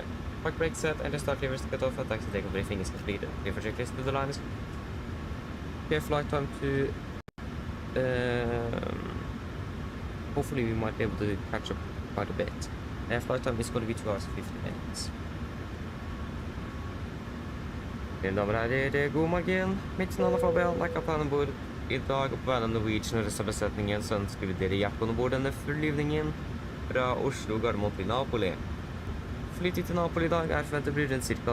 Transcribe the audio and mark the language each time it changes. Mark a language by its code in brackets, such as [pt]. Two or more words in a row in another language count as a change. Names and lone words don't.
[en] Park brake set. Enter start levers to cut off. And taxi takeoff briefing is completed. P4 checklist to the line is. Okay, flight time to. Hopefully we might be able to catch up quite a bit. Flight time is going to be 2 hours and 50 minutes. [no] Mine damer og herrer, god morgen. Mitt navn er Fabian, jeg er kaptein om bord i dag, og på vegne av Norwegian og resten av besetningen så ønsker vi dere hjertelig om bord denne flyvningen fra Oslo Gardermoen til Napoli. Flytid til Napoli i dag er forventet å bli rundt ca.